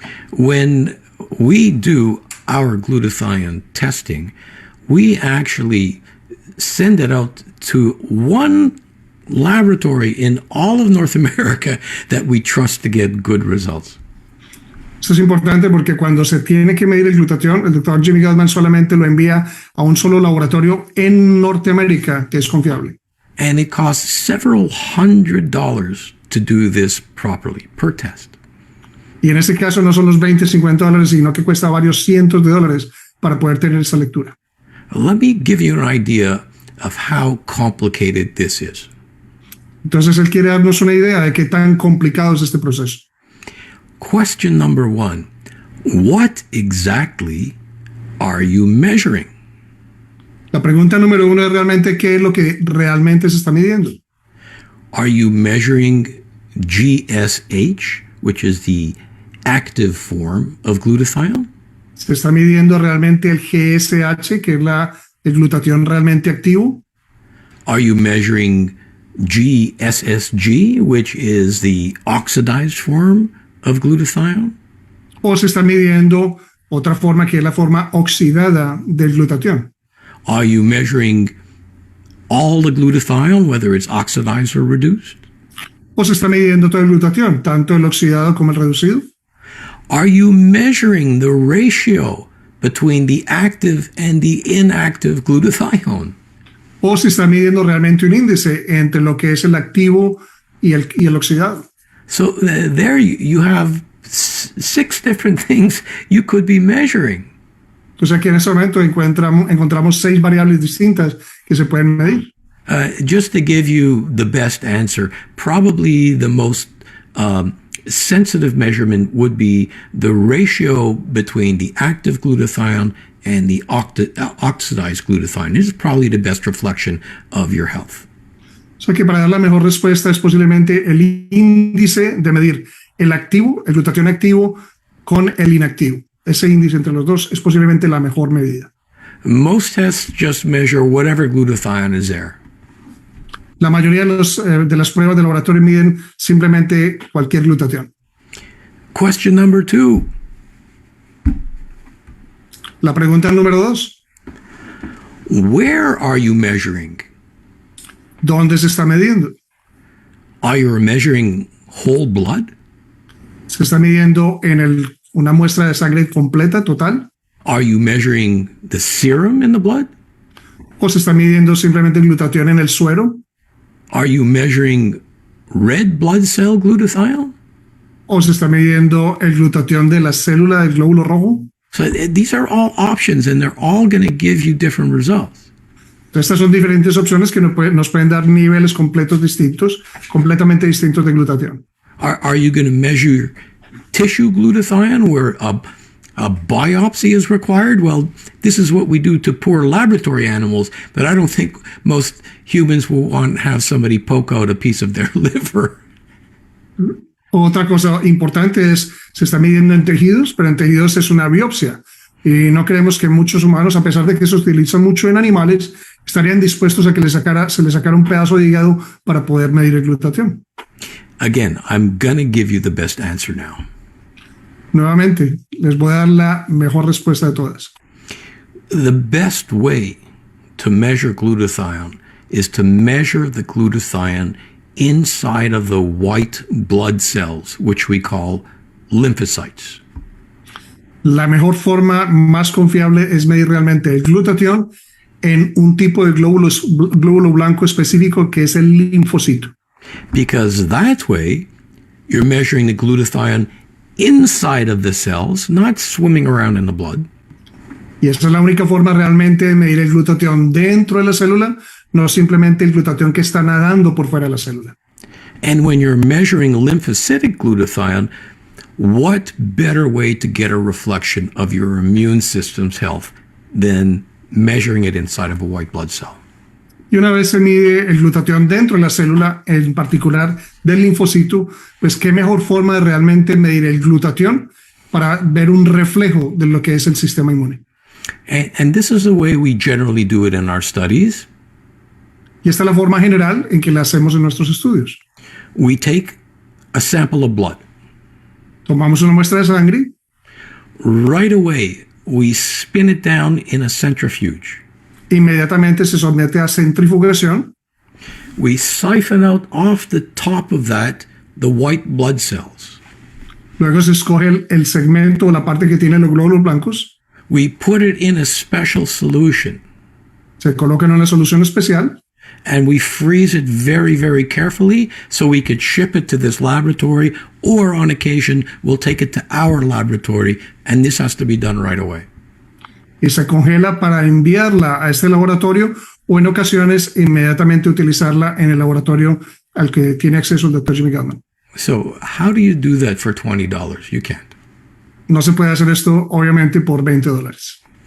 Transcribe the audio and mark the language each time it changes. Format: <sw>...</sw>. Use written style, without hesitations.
<en>When we do our glutathione testing, we actually send it out to one laboratory in all of North America that we trust to get good results.</en> <es>Esto es importante porque cuando se tiene que medir el glutatión, el Dr. Jimmy Gutman solamente lo envía a un solo laboratorio en Norteamérica que es confiable.</es> <en>And it costs several $100 to do this properly per test.</en> <es>Y en este caso no son los $20, $50, sino que cuesta varios cientos de dólares para poder tener esa lectura.</es> <en>Let me give you an idea of how complicated this is.</en> <es>Entonces él quiere darnos una idea de qué tan complicado es este proceso.</es> <en>Question number one, what exactly are you measuring?</en> <es>La pregunta número uno es realmente qué es lo que realmente se está midiendo.</es> <en>Are you measuring GSH, which is the active form of glutathione?</en> <es>¿Se está midiendo realmente el GSH, que es el glutatión realmente activo?</es> <en>Are you measuring GSSG, which is the oxidized form of glutathione?</en> <es>¿O se está midiendo otra forma que es la forma oxidada del glutatión?</es> <en>Are you measuring all the glutathione, whether it's oxidized or reduced?</en> <es>¿O se está midiendo todo el glutatión, tanto el oxidado como el reducido?</es> <en>Are you measuring the ratio between the active and the inactive glutathione?</en> <es>¿O se está midiendo realmente un índice entre lo que es el activo y el oxidado?</es> <en>So there you have 6 different things you could be measuring.</en> <es>Entonces aquí en este momento encontramos 6 variables distintas que se pueden medir.</es> <en>Just to give you the best answer, probably the most sensitive measurement would be the ratio between the active glutathione and the oxidized glutathione. This is probably the best reflection of your health.</en> <es>O sea que para dar la mejor respuesta es posiblemente el índice de medir el activo, el glutatión activo con el inactivo. Ese índice entre los dos es posiblemente la mejor medida.</es> <en>Most tests just measure whatever glutathione is there.</en> <es>La mayoría de las pruebas de laboratorio miden simplemente cualquier glutatión.</es> <en>Question number 2.</en> <es>La pregunta número 2.</es> <en>Where are you measuring?</en> <es>¿Dónde se está midiendo?</es> <en>Are you measuring whole blood?</en> <es>¿Se está midiendo en una muestra de sangre completa, total?</es> <en>Are you measuring the serum in the blood?</en> <es>¿O se está midiendo simplemente glutatión en el suero?</es> <en>Are you measuring red blood cell glutathione?</en> <es>¿O se está midiendo el glutatión de la célula del glóbulo rojo?</es> <en>So these are all options, and they're all going to give you different results.</en> <es>Estas son diferentes opciones que nos pueden dar niveles completamente distintos de glutatión.</es> <en>Are you going to measure tissue glutathione where a biopsy is required? Well, this is what we do to poor laboratory animals, but I don't think most humans will want to have somebody poke out a piece of their liver.</en> <es>Otra cosa importante es, se está midiendo en tejidos, pero en tejidos es una biopsia. Y no creemos que muchos humanos, a pesar de que se utiliza mucho en animales, estarían dispuestos a que se les sacara un pedazo de hígado para poder medir el glutatión.</es> <en>Again, I'm going to give you the best answer now.</en> <es>Nuevamente, les voy a dar la mejor respuesta de todas.</es> <en>The best way to measure glutathione is to measure the glutathione inside of the white blood cells, which we call lymphocytes.</en> <es>La mejor forma más confiable es medir realmente el glutatión en un tipo de glóbulo blanco específico que es el linfocito.</es> <en>Because that way, you're measuring the glutathione inside of the cells, not swimming around in the blood.</en> <es>Y esa es la única forma realmente de medir el glutatión dentro de la célula, no simplemente el glutatión que está nadando por fuera de la célula.</es> <en>And when you're measuring lymphocytic glutathione, what better way to get a reflection of your immune system's health than measuring it inside of a white blood cell?</en> <es>Y una vez se mide el glutatión dentro de la célula, en particular del linfocito, pues qué mejor forma de realmente medir el glutatión para ver un reflejo de lo que es el sistema inmune.</es> <en>And this is the way we generally do it in our studies.</en> <es>Y esta es la forma general en que la hacemos en nuestros estudios.</es> <en>We take a sample of blood.</en> <es>Tomamos una muestra de sangre.</es> <en>Right away, we spin it down in a centrifuge.</en> <es>Inmediatamente se somete a centrifugación.</es> <en>We siphon out off the top of that the white blood cells.</en> <es>Luego se escoge el segmento o la parte que tiene los glóbulos blancos.</es> <en>We put it in a special solution.</en> <es>Se coloca en una solución especial.</es> <en>And we freeze it very, very carefully so we could ship it to this laboratory, or on occasion, we'll take it to our laboratory, and this has to be done right away.</en> <es>Y se congela para enviarla a este laboratorio o en ocasiones inmediatamente utilizarla en el laboratorio al que tiene acceso el Doctor Jimmy Gutman.</es> <en>So how do you do that for $20? You can't.</en> <es>No se puede hacer esto, obviamente, por $20.</es>